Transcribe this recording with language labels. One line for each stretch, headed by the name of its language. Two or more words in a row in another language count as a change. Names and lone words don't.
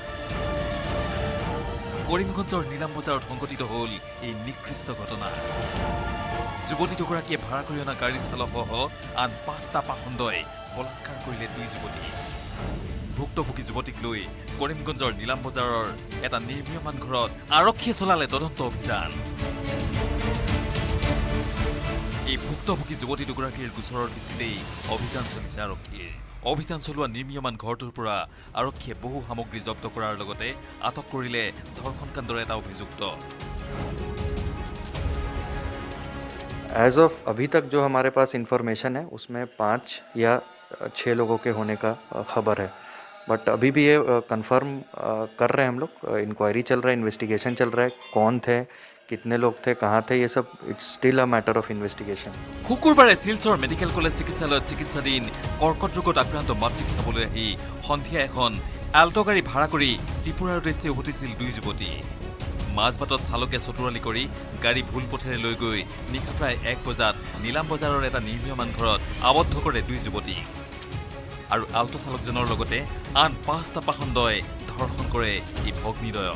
Assamese: কৰিমগঞ্জৰ নীলাম বজাৰত সংঘটিত হ'ল এই নিকৃষ্ট ঘটনা যুৱতী দুগৰাকীয়ে ভাড়া কৰি অনা গাড়ী চালকসহ আন 5টা পাখণ্ডই বলাৎকাৰ কৰিলে 2 যুৱতী ভুক্তভোগী যুৱতীক লৈ কৰিমগঞ্জৰ নীলাম বজাৰৰ এটা নিৰ্মীয়মান ঘৰত আৰক্ষীয়ে চলালে তদন্ত অভিযান এই ভুক্তভোগী যুৱতী দুগৰাকীৰ গোচৰৰ ভিত্তিতেই অভিযান চলিছে আৰক্ষীৰ অভিযান চলোৱা নিৰ্মীয়মান ঘৰটোৰ পৰা আৰক্ষীয়ে বহু সামগ্ৰী জব্দ কৰাৰ লগতে আটক কৰিলে ধৰ্ষণ কাণ্ডৰ এটা অভিযুক্ত
English: as of
Hindi: अभी तक जो हमारे पास इंफॉर्मेशन है उसमें 5 या 6 लोगों के होने का खबर है बट अभी भी ये कंफर्म कर रहे हैं हम लोग इंक्वायरी चल रहा है इन्वेस्टिगेशन चल रहा है कौन थे कितने लोग थे कहाँ थे ये सब
English: it's still a matter of investigation
Assamese: শুকুৰবাৰে শিলচৰ মেডিকেল কলেজ চিকিৎসালয়ত চিকিৎসাধীন কৰ্কট ৰোগত আক্ৰান্ত মাতৃক চাবলৈ আহি সন্ধিয়া এখন এল্টো গাড়ী ভাড়া কৰি ত্ৰিপুৰাৰ উদ্দেশ্যে উভতিছিল 2 যুৱতী মাজবাটত চালকে চতুৰালি কৰি গাড়ী ভুল পথেৰে লৈ গৈ নিশা প্ৰায় 1 বজাত নীলাম বজাৰৰ এটা নিৰ্মীয়মান ঘৰত আবদ্ধ কৰে 2 যুৱতী আৰু আল্টো চালকজনৰ লগতে আন 5টা পাখণ্ডই ধৰ্ষণ কৰে এই ভগ্নীদ্বয়ক।